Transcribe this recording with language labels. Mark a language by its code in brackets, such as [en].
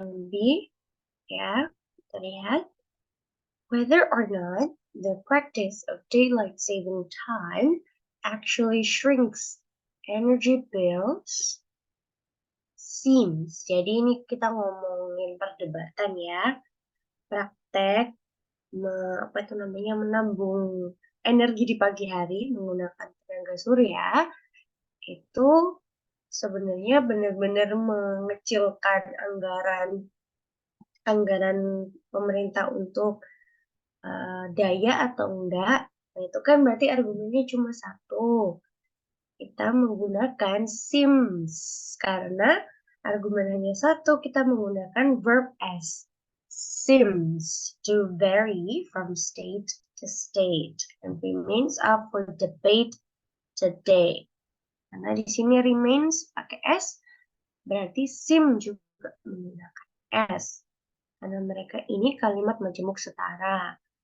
[id] B, ya, kita lihat. [en] Whether or not the practice of daylight saving time actually shrinks energy bills seems. [id] Jadi ini kita ngomongin perdebatan ya. Praktek apa itu namanya menambung energi di pagi hari menggunakan tenaga surya itu sebenarnya benar-benar mengecilkan anggaran pemerintah untuk daya atau enggak. Nah, itu kan berarti argumennya cuma satu. Kita menggunakan seems karena argumen hanya satu, kita menggunakan verb as. [en] Seems to vary from state to state and remains up for debate today. [id] Karena di sini remains pakai s, berarti seem juga menggunakan s. Karena mereka ini kalimat majemuk setara.